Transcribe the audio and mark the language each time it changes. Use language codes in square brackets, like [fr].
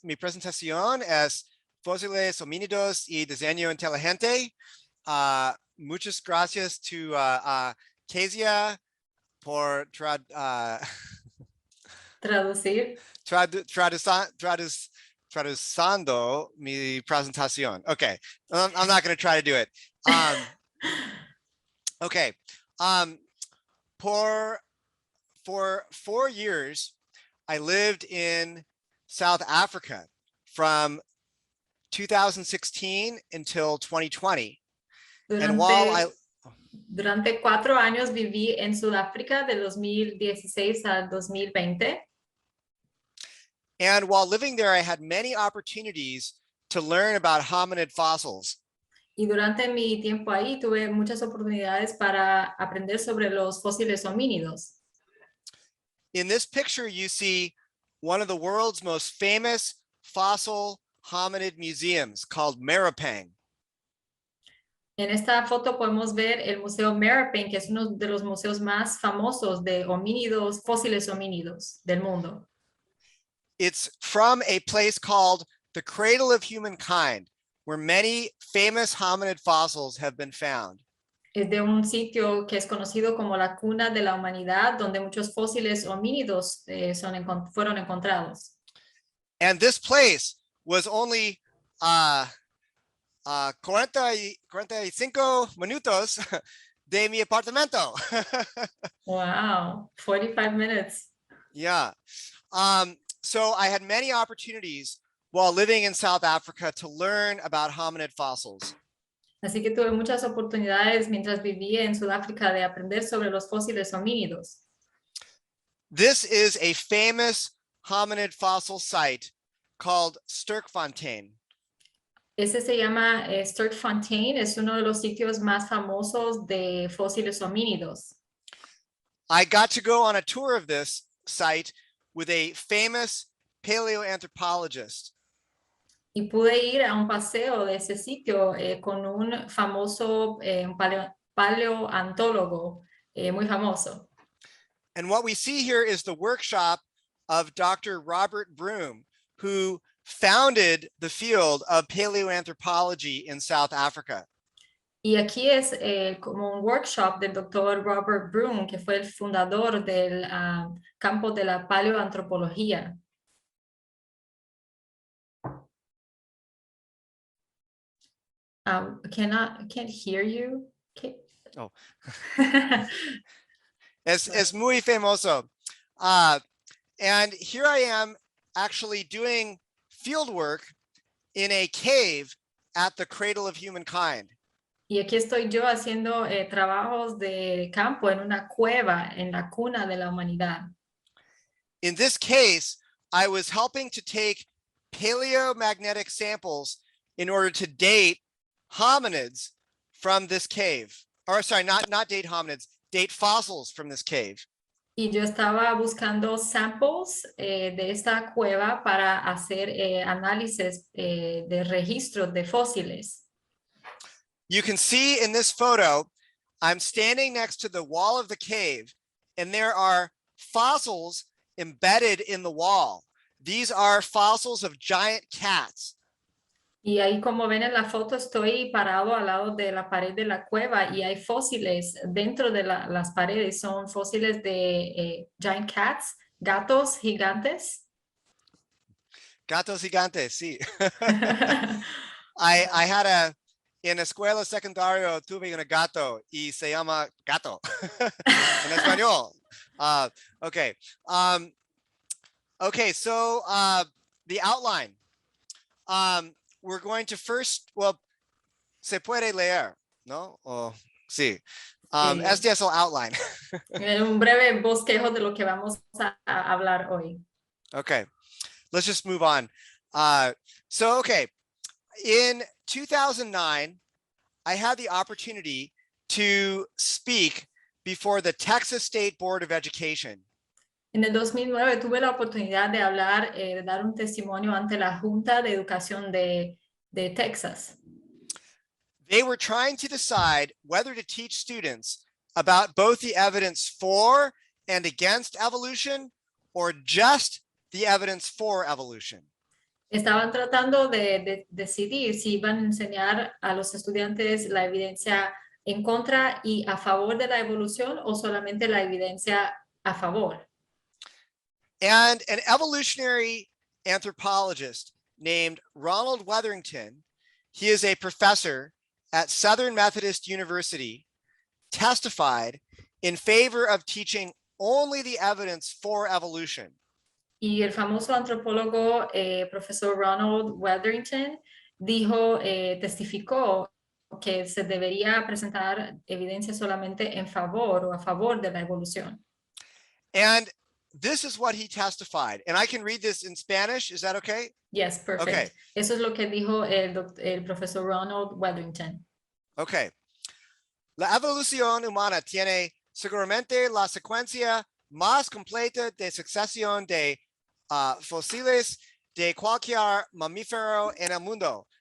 [es] Mi presentación es Fósiles, homínidos y diseño inteligente. Muchas gracias to Kezia por Traducir. traduciendo mi presentación. [en] Okay, I'm not going to try to do it. Okay, for 4 years, I lived in South Africa from 2016 until 2020. And while [es] Durante 4 años viví en Sudáfrica de 2016 al 2020. [en] And while living there, I had many opportunities to learn about hominid fossils. [es] Y durante mi tiempo ahí tuve muchas oportunidades para aprender sobre los fósiles homínidos. [en] In this picture, you see one of the world's most famous fossil hominid museums called Maripang. [es] En esta foto podemos ver el Museo Maripang, que es uno de los museos más famosos de homínidos, fósiles homínidos del mundo. [en] It's from a place called the Cradle of Humankind, where many famous hominid fossils have been found. [es] Es de un sitio que es conocido como la cuna de la humanidad, donde muchos fósiles homínidos fueron encontrados. [en] And this place was only 45 [es] minutos de mi apartamento. [en] Wow, 45 minutes. Yeah. So I had many opportunities while living in South Africa to learn about hominid fossils. [es] Así que tuve muchas oportunidades mientras vivía en Sudáfrica de aprender sobre los fósiles homínidos. [en] This is a famous hominid fossil site called Sterkfontein. [es] Ese se llama Sterkfontein, es uno de los sitios más famosos de fósiles homínidos. [en] I got to go on a tour of this site with a famous paleoanthropologist. [es] Y pude ir a un paseo de ese sitio con un famoso paleoantólogo muy famoso. [en] And what we see here is the workshop of Dr. Robert Broom, who founded the field of paleoanthropology in South Africa. [es] Y aquí es como un workshop del Dr. Robert Broom, que fue el fundador del campo de la paleoantropología. [en] Can't hear you. Oh. [es] Es muy famoso. [en] And here I am actually doing field work in a cave at the Cradle of Humankind. [es] Y aquí estoy yo haciendo trabajos de campo en una cueva en la cuna de la humanidad. [en] In this case, I was helping to take paleomagnetic samples in order to date hominids from this cave. Or sorry, not date hominids, date fossils from this cave. [es] Y yo estaba buscando samples de esta cueva para hacer análisis de registros de fósiles. [en] You can see in this photo, I'm standing next to the wall of the cave, and there are fossils embedded in the wall. These are fossils of giant cats. [es] Y ahí, como ven en la foto, estoy parado al lado de la pared de la cueva y hay fósiles dentro de las paredes. Son fósiles de [en] giant cats, [es] gatos gigantes. Gatos gigantes, sí. [en] I had [es] en escuela secundaria tuve un gato y se llama gato en español. Okay. Okay, so the outline. We're going to first, well, se puede leer, ¿no? Oh, sí. Este es el outline. Un breve bosquejo de lo que vamos a hablar hoy. [en] Okay, let's just move on. So, okay, in 2009, I had the opportunity to speak before the Texas State Board of Education. [es] En el 2009 tuve la oportunidad de hablar, de dar un testimonio ante la Junta de Educación de Texas. [en] They were trying to decide whether to teach students about both the evidence for and against evolution, or just the evidence for evolution. [es] Estaban tratando de decidir si iban a enseñar a los estudiantes la evidencia en contra y a favor de la evolución o solamente la evidencia a favor. [en] And an evolutionary anthropologist named Ronald Wetherington, he is a professor at Southern Methodist University, testified in favor of teaching only the evidence for evolution. [es] Y el famoso antropólogo profesor Ronald Wetherington dijo, testificó que se debería presentar evidencia solamente en favor o a favor de la evolución. [en] And this is what he testified. And I can read this in Spanish. Is that okay? Yes, perfect. Okay. [es] Eso es lo que dijo el profesor Ronald Wetherington. [en] Okay. [es] La evolución humana tiene seguramente la secuencia más completa de sucesión de fósiles de cualquier mamífero en el mundo.